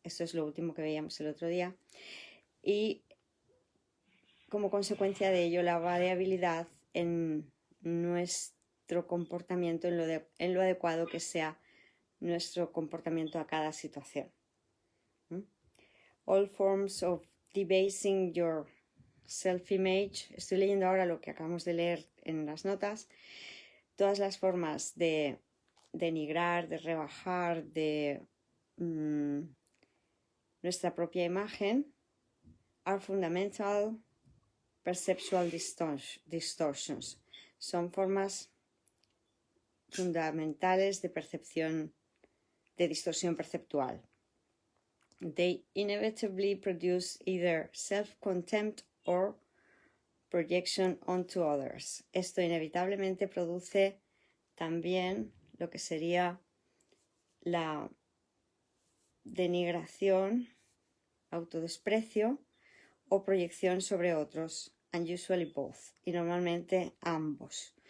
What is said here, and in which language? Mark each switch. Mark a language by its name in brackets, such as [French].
[Spanish] Eso es lo último que veíamos el otro día. Y como consecuencia de ello, la variabilidad en nuestro comportamiento, en lo adecuado que sea nuestro comportamiento a cada situación. [English] All forms of debasing your self-image. [Spanish] Estoy leyendo ahora lo que acabamos de leer en las notas. Todas las formas de denigrar, de rebajar, de nuestra propia imagen [English] are fundamental perceptual distortions. [Spanish] Son formas fundamentales de percepción, de distorsión perceptual. [English] They inevitably produce either self-contempt or projection onto others. [Spanish] Esto inevitablemente produce también lo que sería la denigración, autodesprecio o proyección sobre otros, [English] and usually both, [Spanish] y normalmente ambos.